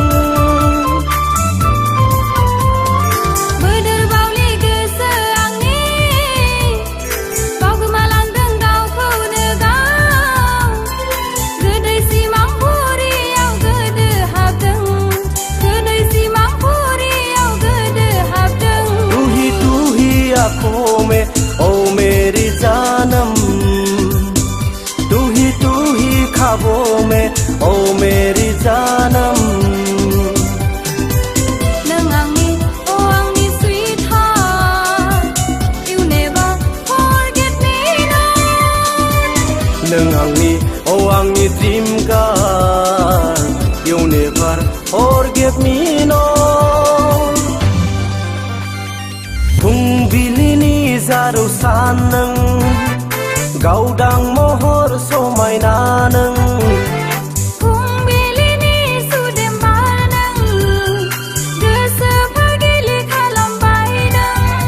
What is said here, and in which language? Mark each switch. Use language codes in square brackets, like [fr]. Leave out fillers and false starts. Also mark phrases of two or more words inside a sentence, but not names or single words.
[brx] बोदोर बावलि गोसो आंनि बावगोमालांदों गावखौनो गाव गोदै सिमां फुरियाव गोदो हाबदों गोदै सिमां फुरियाव गोदो हाबदों [hi] तू ही आँखों में ओ मेरी जानम तू ही ख्वाबों में ओ मेरी जानम [brx] नों आंनि [en] oh आंनि sweetheart you never forget me no [brx] नों आंनि आंनि [en] dream girl you never forget me no [brx] फुंबिलिनि जारौ सान नों गावदां महर समायना नों फुंबिलिनि सुदेम बार नों गोसोफोर गिलि खालामबाय नों